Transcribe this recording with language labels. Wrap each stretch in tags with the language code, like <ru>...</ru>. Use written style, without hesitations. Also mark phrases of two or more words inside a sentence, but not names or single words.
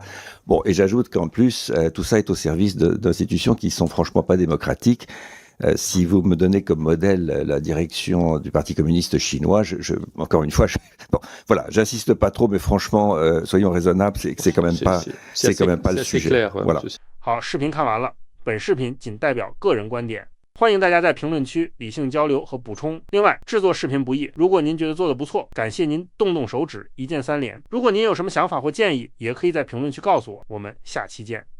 <fr>Bon, et j'ajoute qu'en plus, tout ça est au service d'institutions qui sont franchement pas démocratiques. Si vous me donnez comme modèle la direction du Parti communiste chinois, encore une fois, bon, voilà, j'insiste pas trop, mais franchement, soyons raisonnables, c'est quand même pas, c'est quand même pas le sujet. clair, voilà。</fr> <zh>好，视频看完了，本视频仅代表个人观点。欢迎大家在评论区理性交流和补充。另外，制作视频不易，如果您觉得做得不错，感谢您动动手指，一键3连。如果您有什么想法或建议，也可以在评论区告诉我。我们下期见。</zh>